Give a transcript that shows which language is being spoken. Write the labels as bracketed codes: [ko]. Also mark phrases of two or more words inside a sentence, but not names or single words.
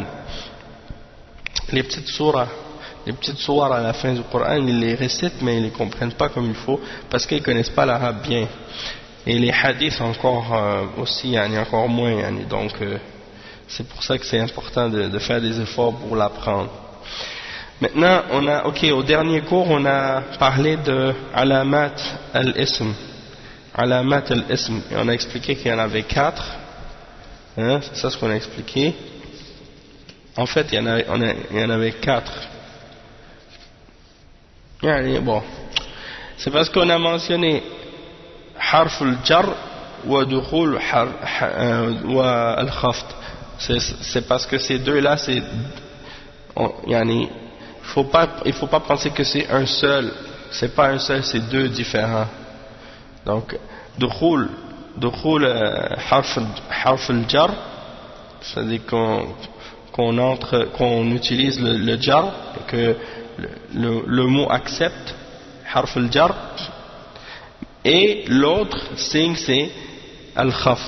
[fr] Les petites sourates à la fin du Coran, ils les récitent, mais ils ne les comprennent pas comme il faut, parce qu'ils ne connaissent pas l'arabe bien. Et les hadiths encore aussi, encore moins, donc c'est pour ça que c'est important de faire des efforts pour l'apprendre. Maintenant, au dernier cours, on a parlé de [ar] علامات الاسم. علامات الاسم. [fr] Et on a expliqué qu'il y en avait 4. C'est ça ce qu'on a expliqué. En fait, il y en avait 4. Bon. C'est parce qu'on a mentionné [ar] حرف الجر و دخول و الخفض. [fr] C'est parce que ces deux-là, il faut pas penser que c'est un seul, c'est pas un seul, c'est deux différents. Donc, [ar] دخول حرف الجر, [fr] c'est-à-dire qu'on utilise le jar, que le mot accepte, [ar] حرف الجر, [fr] et l'autre signe c'est al-khafd.